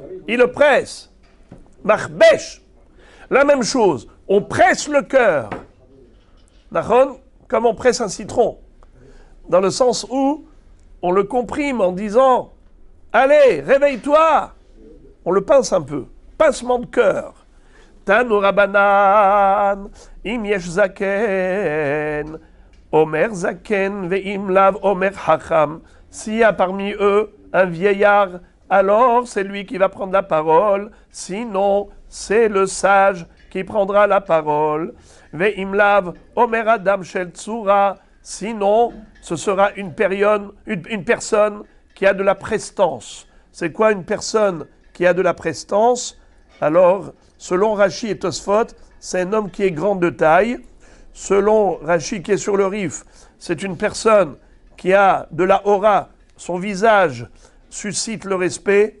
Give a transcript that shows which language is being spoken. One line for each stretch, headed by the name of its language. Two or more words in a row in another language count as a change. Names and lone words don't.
French: Il le presse. Marbesh. La même chose. On presse le cœur. Comme on presse un citron. Dans le sens où on le comprime en disant « Allez, réveille-toi !» On le pince un peu. Pincement de cœur.
Hebrew: תנו רבנן, אם יש זקן, אומר זקן ואם לאו אומר חכם.
French: S'il y a parmi eux un vieillard, alors c'est lui qui va prendre la parole. Sinon, c'est le sage qui prendra la parole.
Hebrew: ואם לאו אומר אדם של צורה.
French: Sinon, ce sera une personne qui a de la prestance. C'est quoi une personne qui a de la prestance? Alors, selon Rashi et Tosfot, c'est un homme qui est grand de taille. Selon Rashi qui est sur le Rif, c'est une personne qui a de la aura, son visage suscite le respect.